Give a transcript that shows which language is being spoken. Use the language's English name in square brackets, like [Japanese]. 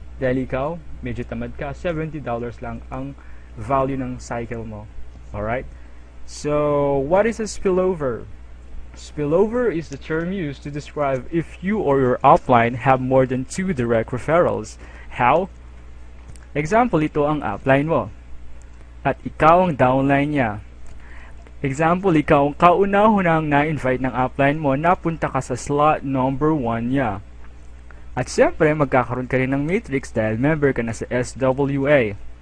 [Filipino] Dahil ikaw, medyo tamad ka, $70 lang ang value ng cycle mo. [English] Alright? So, what is a spillover? Spillover is the term used to describe if you or your upline have more than 2 direct referrals. How? [Filipino] Example, ito ang upline mo. At ikaw ang downline niya. Example, ikaw ang kauna-unang na-invite ng upline mo, napunta ka sa slot number 1 niya. At siyempre, magkakaroon ka rin ng matrix dahil member ka na sa SWA.